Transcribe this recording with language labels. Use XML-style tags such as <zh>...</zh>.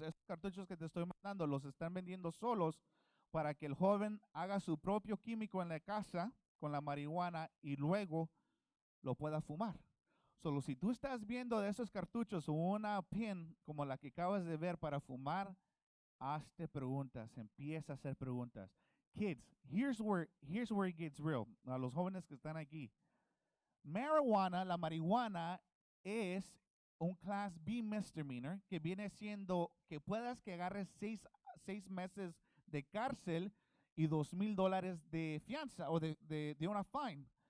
<es>Estos cartuchos que te estoy mandando los están vendiendo solos para que el joven haga su propio químico en la casa con la marihuana y luego lo pueda fumar. Solo si tú estás viendo de esos cartuchos una pin como la que acabas de ver para fumar, hazte preguntas, empieza a hacer preguntas.</es> <en>Kids, here's where it gets real.</en> <es>A los jóvenes que están aquí. Marijuana, la marihuana es un</es> <en>Class B misdemeanor</en> <es>que viene siendo que puedas que agarres 6 meses de cárcel y $2,000 de fianza o de una fine.</es>